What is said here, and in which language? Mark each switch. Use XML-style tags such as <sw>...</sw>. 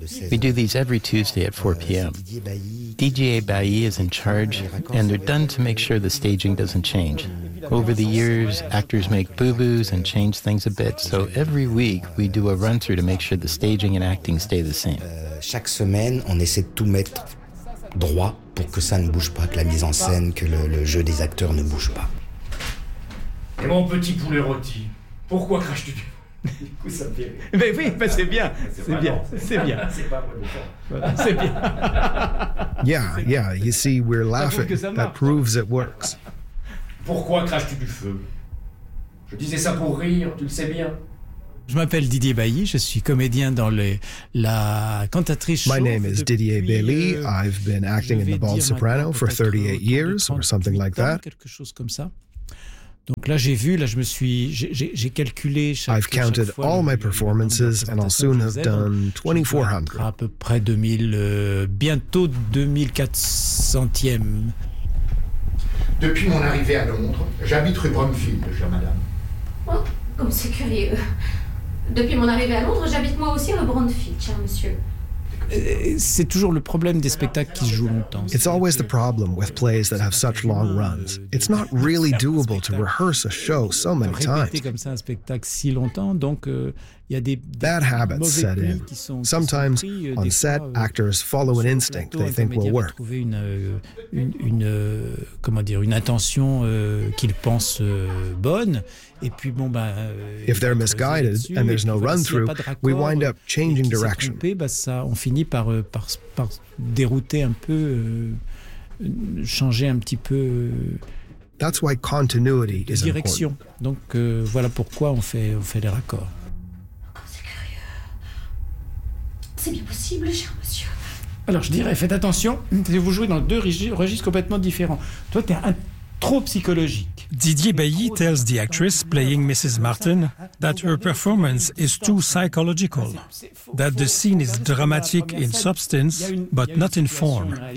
<en>We do these every Tuesday at 4 p.m. DJA Bailly is in charge, and they're done to make sure the staging doesn't change. Over the years, actors make boo-boos and change things a bit, so every week we do a run-through to make sure the staging and acting stay the same.</en> <fr>Chaque semaine, on essaie de tout mettre droit pour que ça ne bouge pas, que la mise en scène, que le jeu des acteurs ne bouge pas. Et mon petit poulet rôti, pourquoi craches-tu? Du coup, ça me fait rire. Mais oui, mais c'est bien, c'est bien, c'est bien. C'est pas vrai. C'est bien.</fr> <en>Yeah, you see, we're laughing. That proves it works.</en> <fr>Pourquoi craches-tu du feu? Je disais ça pour rire, tu le sais bien. Je m'appelle Didier Bailly, je suis comédien dans la cantatrice.</fr> <en>My name is Didier Bailly. I've been acting in The Bald Soprano for 38 years, or something like that.</en> <fr>Quelque chose comme ça. Donc là, j'ai vu, là, je me suis, j'ai calculé chaque</fr> <en>I've counted</en> <fr>chaque fois,</fr> <en>all my performances and I'll soon have done 2,400.</en> <fr>À peu près 2,400e. Depuis mon arrivée à Londres, j'habite rue Brumfield, chère madame. Oh, comme c'est curieux. Depuis mon arrivée à Londres, j'habite moi aussi rue Brumfield, cher monsieur. C'est toujours le problème des spectacles qui jouent longtemps.</fr> <en>It's always the problem with plays that have such long runs. It's not really doable to rehearse a show so many times.</en> <fr>Répéter comme ça un spectacle si longtemps, donc il y a des</fr> <en>bad habits set in. Sometimes on set, actors follow an instinct they think will work.</en> <fr>Trouver une comment dire une intention qu'ils pensent bonne. Et puis bon, bah,</fr> <en>if they're misguided</en> <fr>dessus,</fr> <en>and there's no run-through, we wind up changing direction.</en> <fr>Trompé, bah ça, on finit par dérouter un peu, changer un petit peu.</fr> <en>That's why continuity</en> <fr>de</fr> <en>is direction. Important.</en> <fr>Donc voilà pourquoi on fait les raccords. C'est curieux. C'est bien possible, cher monsieur. Alors je dirais, faites attention, vous jouez dans deux registres complètement différents. Toi, t'es un trop psychologique.</fr> <en>Didier Bailly tells the actress playing Mrs. Martin that her performance is too psychological, that the scene is dramatic in substance but not in form.</en>